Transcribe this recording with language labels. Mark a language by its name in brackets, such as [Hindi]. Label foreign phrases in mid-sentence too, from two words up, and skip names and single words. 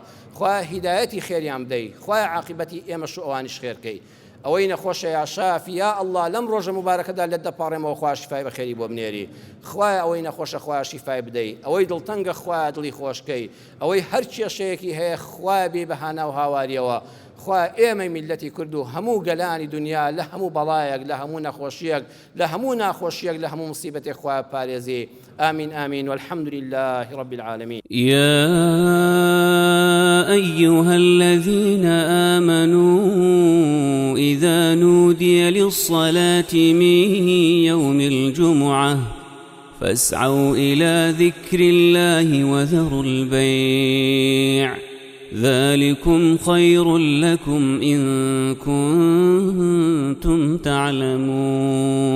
[Central Kurdish] خوایە هیدایەتی خێریان بدەی خوایە عاقبەتی ئێمەش و ئەوانیش خێرکەی ئەوەی نەخۆشە [Arabic] یا شافی یا ئەڵڵا [Central Kurdish] لەم ڕۆژە مبارەکەدا لێت دەپاڕێمەوە خوا شیفای بەخێری بۆ بنێری خوایە ئەوەی نەخۆشە خوایە شیفای بدەی ئەوەی دڵتەنگە خوایە دڵی خۆشکەی ئەوەی هەر کێشەیەکی هەیە خوایە بێ بەهانا و هاواریەوە خوا ئێمەی میلەتی کورد و هەموو گەلانی دنیا لە هەموو بەڵایەک لە هەموو نەخۆشیەک لە هەموو ناخۆشیەک لە هەموو مصیبەتێک خوا پارێزی [Arabic] آمين آمين والحمد لله رب العالمين يا أيها الذين آمنوا إذا نودي للصلاة من يوم الجمعة فاسعوا إلى ذكر الله وذروا البيع ذلكم خير لكم إن كنتم تعلمون